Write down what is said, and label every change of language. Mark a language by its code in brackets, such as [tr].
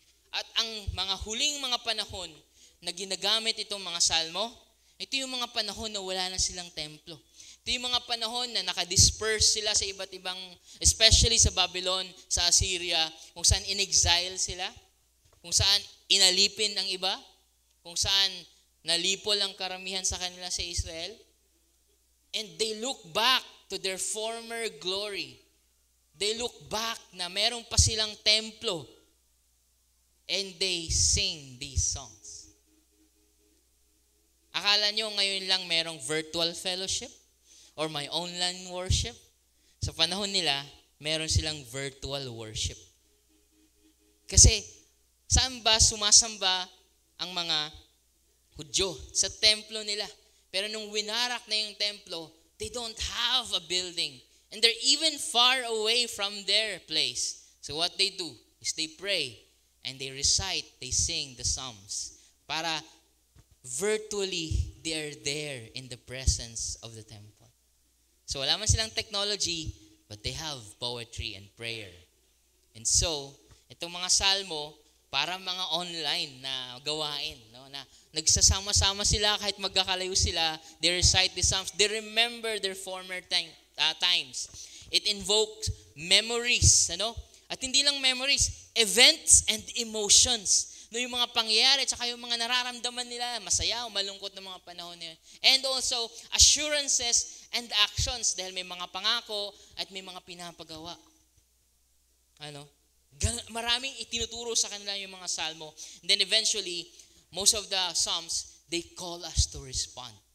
[tl] At ang mga huling mga panahon na ginagamit itong mga salmo, ito yung mga panahon na wala na silang templo. Ito yung mga panahon na nakadisperse sila sa iba't ibang, especially sa Babylon, sa Assyria, kung saan in-exile sila, kung saan inalipin ang iba, kung saan nalipol ang karamihan sa kanila sa Israel. [en] And they look back to their former glory. They look back [tl] na meron pa silang templo. [en] And they sing these songs. [tl] Akala nyo ngayon lang merong virtual fellowship or may online worship? Sa panahon nila, meron silang virtual worship. Kasi saan ba sumasamba ang mga Hudyo? Sa templo nila. Pero nung winarak na yung templo, [en] they don't have a building. And they're even far away from their place. So what they do is they pray and they recite, they sing the Psalms. Para virtually, they are there in the presence of the temple. So [tl] wala man silang [en] technology, but they have poetry and prayer. [tl] And so, itong mga salmo, para mga online na gawain, no? Na nagsasama-sama sila kahit magkakalayo sila, [en] they recite the Psalms, they remember their former times. It invokes memories, ano? [tl] At hindi lang [en] memories, events and emotions. [tl] No, yung mga pangyayari at saka yung mga nararamdaman nila, masaya o malungkot na mga panahon nila. [en] And also, assurances and actions [tl] dahil may mga pangako at may mga pinapagawa. Ano? Maraming itinuturo sa kanila yung mga salmo. [en] And then eventually, most of the Psalms, they call us to respond.